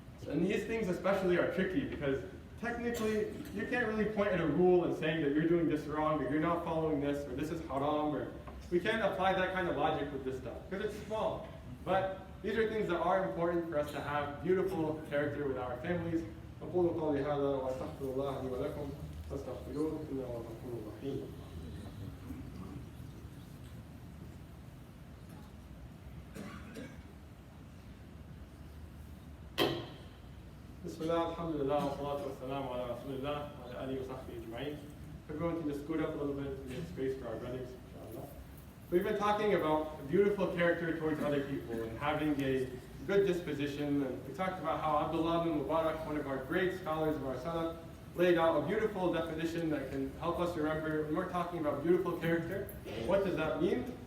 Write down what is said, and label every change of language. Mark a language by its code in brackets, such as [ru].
[en] And these things especially are tricky because technically you can't really point at a rule and saying that you're doing this wrong or you're not following this or this is haram, or we can't apply that kind of logic with this stuff because it's small. But these are things that are important for us to have beautiful character with our families. [ar] أقول قولي هذا وأستغفر الله لي ولكم فاستغفروه إنه هو الغفور الرحيم. بسم الله الحمد لله والصلاة والسلام على رسول الله وعلى آله وصحبه أجمعين. [en] Everyone can just scoot up a little bit to make space for our brothers, inshallah. We've been talking about beautiful character towards other people and having a good disposition. And we talked about how Abdullah bin Mubarak, one of our great scholars of our Salaf, laid out a beautiful definition that can help us remember when we're talking about beautiful character. What does that mean?